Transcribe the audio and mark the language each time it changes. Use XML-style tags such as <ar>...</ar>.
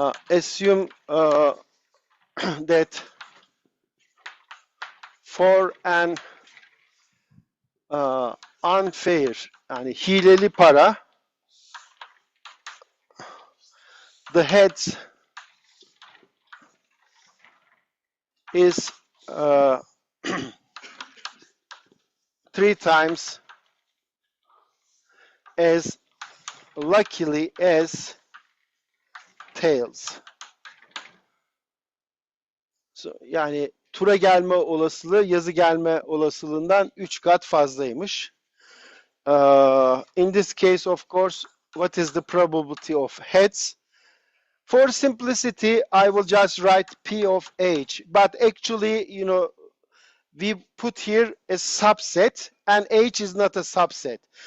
<en>Assume that for an unfair,</en> <tr>yani hileli para,</tr> <en>the heads is 3 times as luckily as tails.</en> <tr>So, yani tura gelme olasılığı yazı gelme olasılığından 3 kat fazlaymış.</tr> <en>In this case, of course, what is the probability of heads? For simplicity, I will just write P of H. But actually, we put here a subset, and H is not a subset.</en>